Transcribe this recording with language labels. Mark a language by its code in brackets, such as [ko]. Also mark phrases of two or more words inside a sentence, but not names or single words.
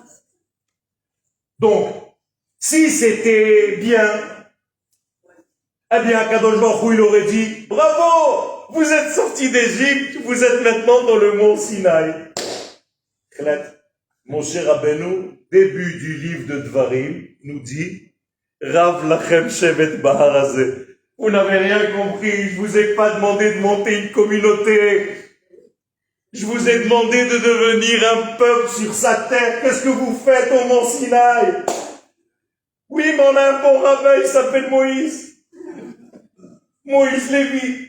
[fr] Donc, si c'était bien, eh bien, [he] הקדוש ברוך הוא, [fr] il aurait dit, bravo, vous êtes sortis d'Égypte, vous êtes maintenant dans le mont Sinaï. Mon cher Rabbeinu, début du livre de Dvarim, nous dit, [he] רב לכם שבת בהר הזה. [fr] Vous n'avez rien compris, je vous ai pas demandé de monter une communauté. Je vous ai demandé de devenir un peuple sur sa terre. Qu'est-ce que vous faites au mont Sinaï? Oui, mais on a un bon rabbin, il s'appelle Moïse. Moïse Lévi.